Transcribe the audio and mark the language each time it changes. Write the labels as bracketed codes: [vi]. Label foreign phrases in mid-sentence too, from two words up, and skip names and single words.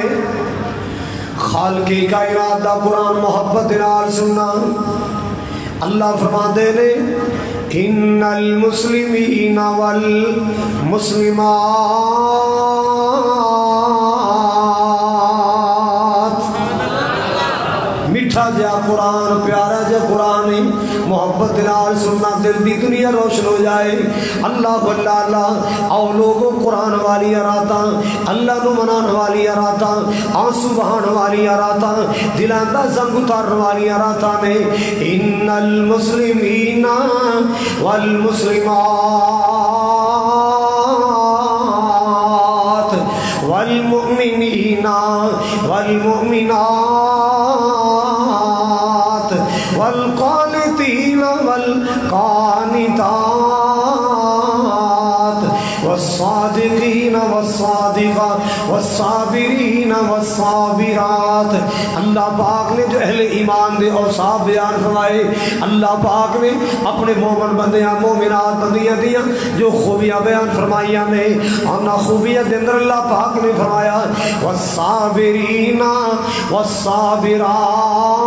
[pa] خالق کائنات دا قرآن محبت نال سننا، اللہ فرماندے نے [ar] ان المسلمین والمسلمات، [pa] میٹھا جا قرآن، پیارا جا قرآن، محبت نال سننا دل دی دنیا روشن ہو جائے۔ اللہ اللہ اللہ، آؤ لوگوں قرآن والی راتاں، اللہ نو منان والی راتاں، آنسو بہان والی راتاں، دلان دا زنگ اتارن والی راتاں نے۔ [ar] ان المسلمین والمسلمات والمؤمنین والمؤمنات والقانتین والقانتات والصادقین والصادقات والصادقات والصابرین والصابرات۔ [pa] اللہ پاک نے جو اہل ایمان دے اوصاف بیان فرمائے، اللہ پاک نے اپنے مومن بندیاں مومنات بندیاں دیاں جو خوبیاں بیان فرمائیاں نے، اور خوبیاں دے اندر اللہ پاک نے فرمایا [ar] والصابرین والصابرات،